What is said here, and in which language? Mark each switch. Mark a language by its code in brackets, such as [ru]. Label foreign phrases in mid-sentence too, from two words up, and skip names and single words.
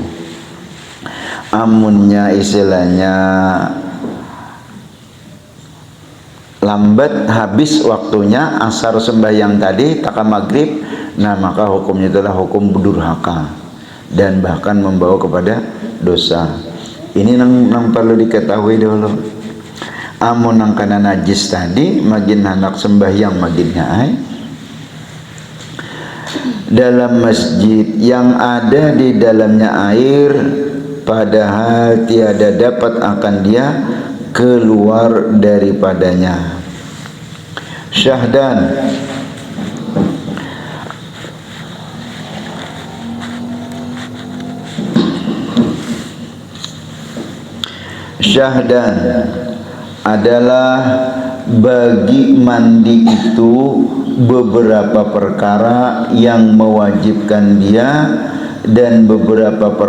[id] Amunnya istilahnya lambat habis waktunya asar sembahyang tadi taka maghrib, nah maka hukumnya adalah hukum durhaka dan bahkan membawa kepada dosa. Ini nang perlu diketahui dulu. [bjn] Amun nang kana [id] najis tadi magin hendak sembahyang maginnya dalam masjid yang ada di dalamnya air, padahal tiada dapat akan dia keluar daripadanya. Syahdan, syahdan adalah bagi mandi itu beberapa perkara yang mewajibkan dia dan beberapa